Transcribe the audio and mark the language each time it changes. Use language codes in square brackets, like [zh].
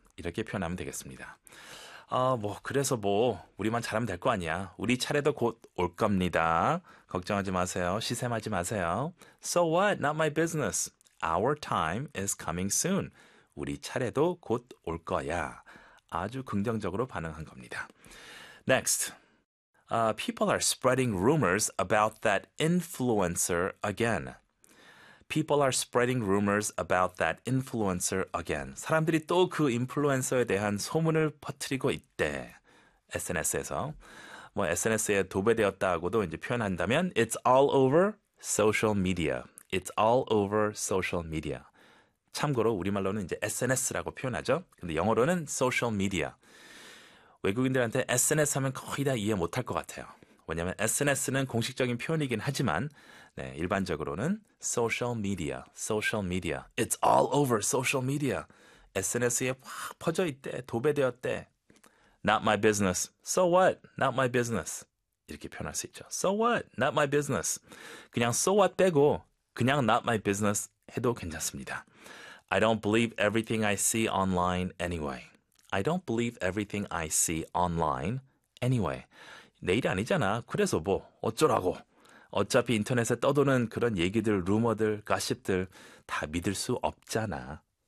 [ko] 이렇게 표현하면 되겠습니다. 아, 뭐 그래서 뭐 우리만 잘하면 될거 아니야. 우리 차례도 곧올 겁니다. 걱정하지 마세요. 시샘하지 마세요. [en] So what? Not my business. Our time is coming soon. [ko] 우리 차례도 곧올 거야. [en] 아주 긍정적으로 반응한 겁니다. Next. People are spreading rumors about that influencer again. People are spreading rumors about that influencer again. [ko] 사람들이 또그 인플루언서에 대한 소문을 퍼뜨리고 있대. SNS에서. 뭐 SNS에 도배되었다고도 이제 표현한다면 [en] It's all over social media. It's all over social media. [ko] 참고로 우리말로는 이제 SNS라고 표현하죠. 근데 영어로는 social media. 외국인들한테 SNS 하면 거의 다 이해 못할 것 같아요. 왜냐면 SNS는 공식적인 표현이긴 하지만 네, 일반적으로는 social media, social media. [en] It's all over social media. [ko] SNS에 확 퍼져 있대. 도배되었대. [en] Not my business. So what? Not my business. [ko] 이렇게 표현할 수 있죠. [en] So what? Not my business. [ko] 그냥 so what 빼고 그냥 not my business 해도 괜찮습니다. [en] I don't believe everything I see online anyway. I don't believe everything I see online anyway. [ko] 내 일이 아니잖아. 그래서 뭐 어쩌라고. 어차피 인터넷에 떠도는 그런 얘기들, 루머들, 가십들 다 믿을 수 없잖아.